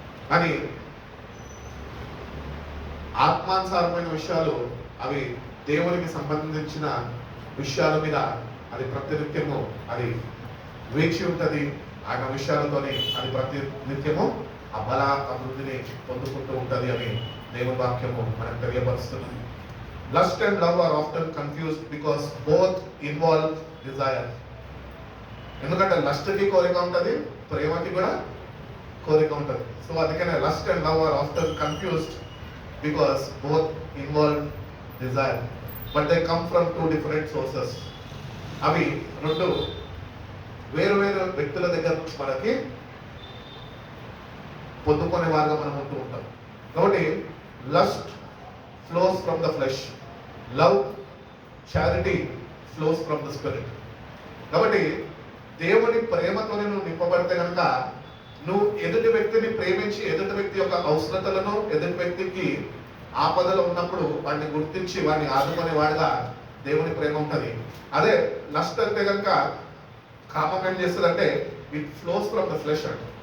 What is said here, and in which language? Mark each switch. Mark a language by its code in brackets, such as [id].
[te] కానీ ఆత్మానుసారమైన విషయాలు అవి దేవునికి సంబంధించిన విషయాల మీద అది ప్రతినిత్యము అది వేచి ఉంటుంది. ఆయన విషయాలతోనే అది ప్రతినిత్యము ఆ బల అభివృద్ధిని పొందుకుంటూ ఉంటుంది అని దేవుని వాక్యము మనకు తెలియపరుస్తుంది. [en] Lust and love are often confused because both involve desire. [te] ఎందుకంటే లస్ట్ కి కోరిక ఉంటుంది, ప్రేమకి కూడా కోరిక ఉంటుంది. [en] so [te] అందుకనే [en] Lust and love are often confused because both involve desire, but they come from 2 different sources. [te] అవి 2 వేరు వ్యక్తుల దగ్గర నుంచి మనకి పొందుకునే వారుగా మనం ఉంటూ ఉంటాం. కాబట్టి [en] Lust flows from the flesh, love, charity flows from the spirit. [te] కాబట్టి దేవుని ప్రేమతోనే నువ్వు నింపబడితే కనుక నువ్వు ఎదుటి వ్యక్తిని ప్రేమించి, ఎదుటి వ్యక్తి యొక్క అవసరతలను, ఎదుటి వ్యక్తికి ఆపదలో ఉన్నప్పుడు వాడిని గుర్తించి వాడిని ఆదుకునే వాడిగా దేవుని ప్రేమ ఉంటుంది. అదే లస్ట్ అంటే కనుక కామం ఏం చేస్తుంది అంటే [en] it flows from the flesh [te] అంట.